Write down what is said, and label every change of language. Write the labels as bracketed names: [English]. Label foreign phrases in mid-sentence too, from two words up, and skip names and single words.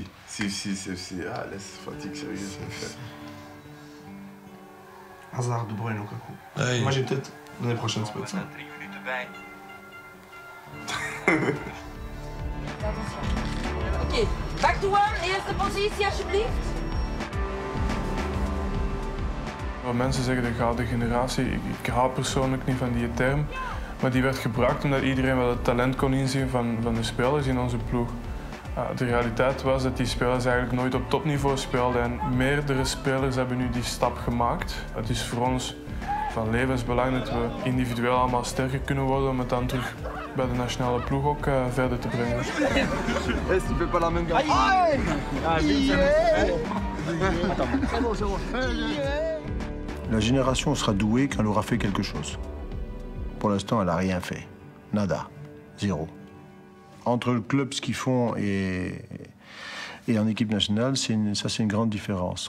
[French] Ah, laisse fatigue sérieuse. Hazard, De Bruyne, Lukaku. Hey. Moi, j'ai peut-être l'année prochaine, ça peut être ça. [Dutch] Oké, [English] back to one, [Dutch] eerste positie alsjeblieft. Mensen zeggen de gouden generatie. Ik hou persoonlijk niet van die term. Maar die werd gebruikt omdat iedereen wel het talent kon inzien van de spelers in onze ploeg. De realiteit was dat die spelers eigenlijk nooit op topniveau speelden. En meerdere spelers hebben nu die stap gemaakt. Het is voor ons van levensbelang dat we individueel allemaal sterker kunnen worden om het dan terug bij de nationale ploeg ook verder te brengen. [French] La génération sera douée quand elle aura fait quelque chose. Pour l'instant, elle n'a rien fait. Nada. Zéro. Entre le club, ce qu'ils font et en équipe nationale, c'est une grande différence.